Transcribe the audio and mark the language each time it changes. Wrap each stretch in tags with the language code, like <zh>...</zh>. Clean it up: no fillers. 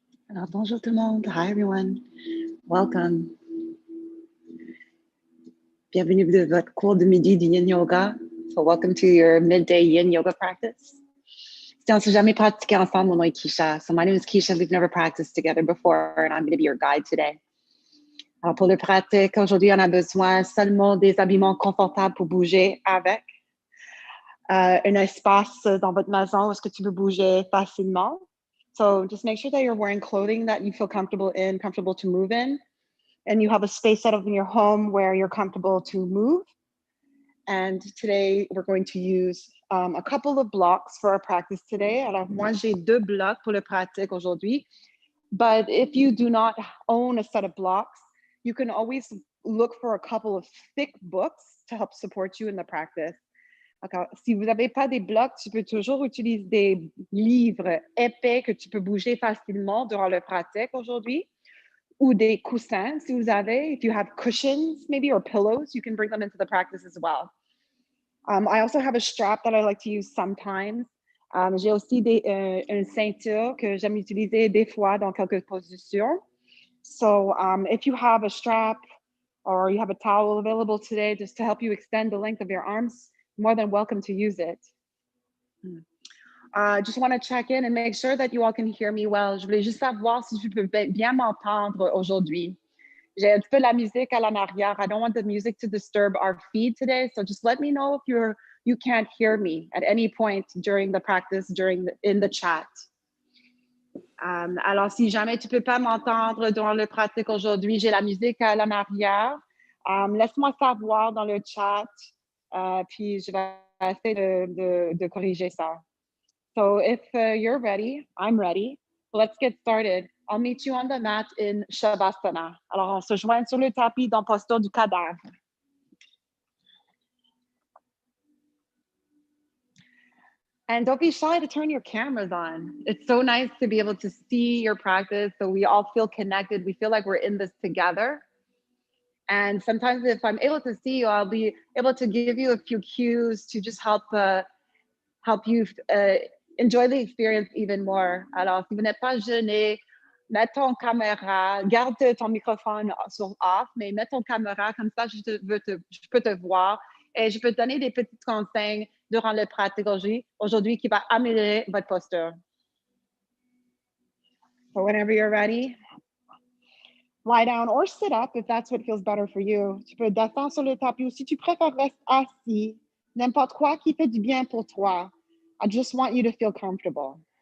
<fr>Alors, bonjour tout le monde.</fr> <en>Hi everyone. Welcome.</en> <fr>Bienvenue de votre cours de midi du Yin Yoga.</fr> <en>So welcome to your midday Yin Yoga practice.</en> <fr>Si on ne s'est jamais pratiqué ensemble, mon nom est Keisha.</fr> <en>So my name is Keisha. We've never practiced together before, and I'm going to be your guide today.</en> <fr>Alors, pour le pratique, aujourd'hui, on a besoin seulement des habillements confortables pour bouger avec. Un espace dans votre maison où est-ce que tu peux bouger facilement.</fr> <en>So just make sure that you're wearing clothing that you feel comfortable in, comfortable to move in. And you have a space set up in your home where you're comfortable to move. And today we're going to use a couple of blocks for our practice today.</en> <fr>Alors, moi, j'ai 2 blocs pour le pratique aujourd'hui.</fr> <en>But if you do not own a set of blocks, you can always look for a couple of thick books to help support you in the practice.</en> <fr>Alors, si vous n'avez pas des blocs, tu peux toujours utiliser des livres épais que tu peux bouger facilement durant le pratique aujourd'hui. Ou des coussins, si vous avez.</fr> <en>If you have cushions, maybe, or pillows, you can bring them into the practice as well. I also have a strap that I like to use sometimes.</en> <fr>J'ai aussi une ceinture que j'aime utiliser des fois dans quelques positions.</fr> <en>So if you have a strap or you have a towel available today just to help you extend the length of your arms, more than welcome to use it. Just want to check in and make sure that you all can hear me well.</en> <fr>Je voulais juste savoir si tu peux bien m'entendre aujourd'hui. J'ai un petit peu la musique à l'en arrière.</fr> <en>I don't want the music to disturb our feed today, so just let me know if you can't hear me at any point during the practice, in the chat.</en> <fr>Alors, si jamais tu peux pas m'entendre durant le pratique aujourd'hui, j'ai la musique à l'en arrière. Laisse-moi savoir dans le chat, puis je vais essayer de corriger ça.</fr> <en>So if you're ready, I'm ready. Let's get started. I'll meet you on the mat in Shavasana.</en> <fr>Alors, on se joint sur le tapis dans posture du cadavre.</fr> <en>And don't be shy to turn your cameras on. It's so nice to be able to see your practice so we all feel connected. We feel like we're in this together. And sometimes if I'm able to see you, I'll be able to give you a few cues to just help you enjoy the experience even more.</en> <fr>Alors, si vous n'êtes pas gêné, mets ton caméra, garde ton microphone sur off, mais mets ton caméra, comme ça je peux te voir et je peux te donner des petits conseils durant le pratique aujourd'hui qui va améliorer votre posture.</fr> <en>So whenever you're ready, lie down or sit up if that's what feels better for you.</en> <fr>Tu peux descendre sur le tapis ou si tu préfères rester assis, n'importe quoi qui fait du bien pour toi.</fr> <en>I just want you to feel comfortable.</en>